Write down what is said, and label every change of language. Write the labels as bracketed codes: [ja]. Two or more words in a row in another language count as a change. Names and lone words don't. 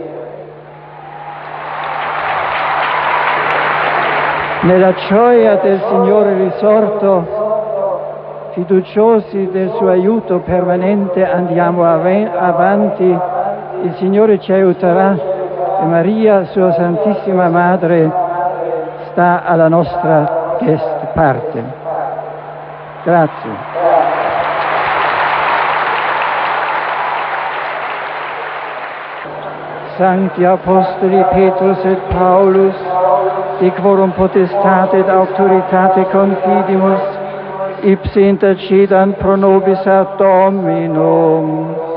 [it] Nella gioia del Signore risorto, fiduciosi del suo aiuto permanente, andiamo avanti, il Signore ci aiuterà e Maria, sua Santissima Madre, sta alla nostra parte. Grazie. [la] Sancti Apostoli Petrus et Paulus, de quorum potestate et autoritate confidimus, ipse intercedant pro nobis ad Dominum.